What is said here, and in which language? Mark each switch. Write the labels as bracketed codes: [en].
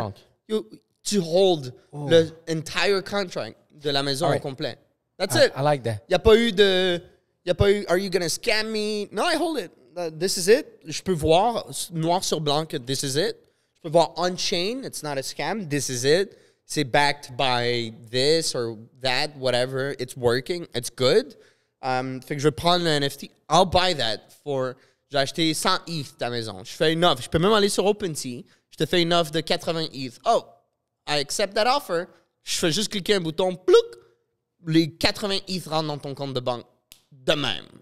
[fr] banque. Tu hold le entire contract de la maison au complet. [en] That's it. I like that. [fr] Il n'y a pas eu, [en] are you going to scam me? No, I hold it. This is it. [fr] Je peux voir noir sur blanc que [en] this is it. [fr] Je peux voir on-chain. [en] It's not a scam. This is it. C'est backed by this or that, whatever. It's working. It's good. [fr] Fait que je vais prendre le NFT. [en] I'll buy that for... [fr] J'ai acheté 100 ETH ta maison. Je fais une offre. Je peux même aller sur OpenSea. Je te fais une offre de 80 ETH. [en] Oh, I accept that offer. [fr] Je fais juste cliquer un bouton. Plouc! Les 80 ETH rentrent dans ton compte de banque. De même.